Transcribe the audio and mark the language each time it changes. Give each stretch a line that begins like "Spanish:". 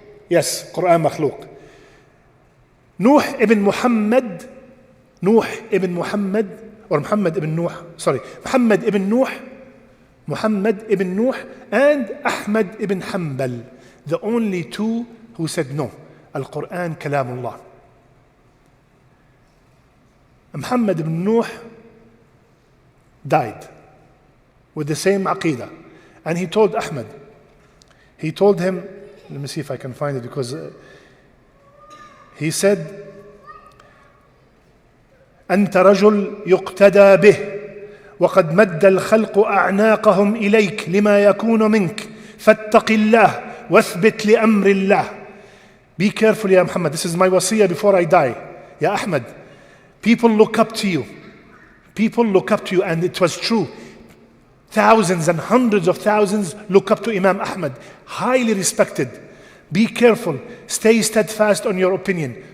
English: Yes, Quran makhluk. Muhammad ibn Nuh and Ahmad ibn Hanbal, the only 2 who said no, Al-Quran Kalamullah. Muhammad ibn Nuh died with the same aqidah. And he told Ahmad, him, let me see if I can find it, because he said,
Arabic: أنت رجل يقتدى به وقد مد الخلق أعناقهم إليك لما يكون منك فاتق الله واثبت لأمر الله.
English: Be careful, Ya Muhammad. This is my wasiyah before I die. Ya Ahmad, people look up to you. And it was true. Thousands and hundreds of thousands look up to Imam Ahmad, highly respected. Be careful. Stay steadfast on your opinion.